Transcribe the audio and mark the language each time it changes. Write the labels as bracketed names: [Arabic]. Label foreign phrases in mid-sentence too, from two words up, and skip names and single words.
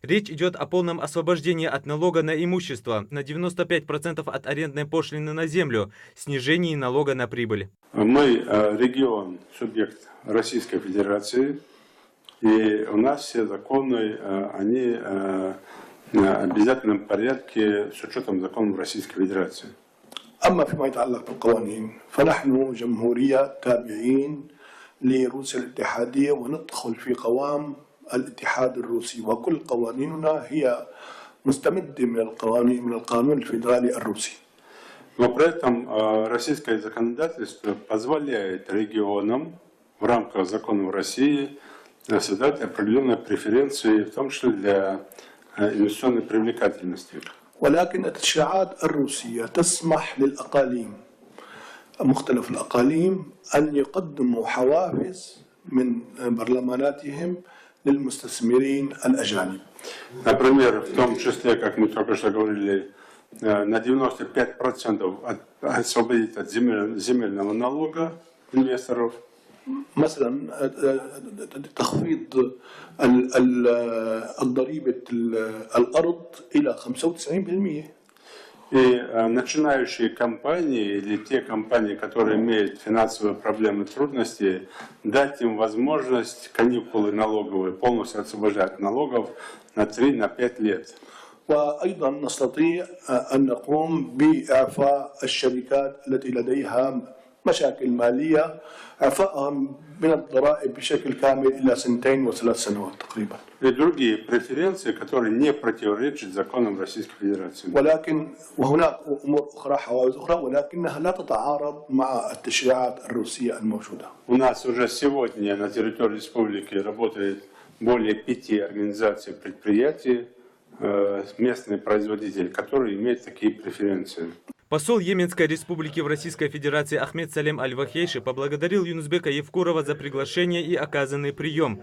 [Russian] Речь идет о полном освобождении от налога на имущество, на 95% от арендной пошлины на землю, снижении налога на прибыль. Мы регион, субъект Российской Федерации, и у нас все законы, они в обязательном порядке с учетом законов Российской Федерации. [Arabic] أما فيما يتعلق بالقوانين فنحن جمهورية تابعين لروسيا الاتحادية وندخل في قوام الاتحاد الروسي وكل قوانيننا هي مستمدة من القانون الفيدرالي الروسي. [Russian] Но при этом российское законодательство позволяет регионам в рамках законов России создать определенные преференции, в том числе для инвестиционной привлекательности. [Arabic] ولكن التشريعات الروسية تسمح للأقاليم مختلف الأقاليم أن يقدموا حوافز من برلماناتهم للمستثمرين الأجانب. [Russian] Например, в том числе, как мы только что говорили, на 95% освободить от земельного налога инвесторов. [Arabic] مثلا تخفيض ضريبة الأرض إلى 95%. [Russian] И начинающие компании или те компании, которые имеют финансовые проблемы, трудности, дать им возможность каникулы налоговые, полностью освобождать налогов на 3-5 лет. [Arabic] وأيضا نستطيع أن نقوم بإعفاء الشركات التي لديها مشاكل مالية إعفائهم من الضرائب بشكل كامل إلى 2 و3 سنوات تقريبا. [Russian] И другие преференции, которые не противоречат законам Российской Федерации. [Arabic] ولكن وهناك أمور أخرى حوافز أخرى ولكنها لا تتعارض مع التشريعات الروسية الموجودة. [Russian] У нас уже сегодня на территории республики работает более 5 организаций предприятий, местные производители, которые имеют такие преференции. Посол Йеменской республики в Российской Федерации Ахмед Салем Аль-Вахейши поблагодарил Юнусбека Евкурова за приглашение и оказанный прием.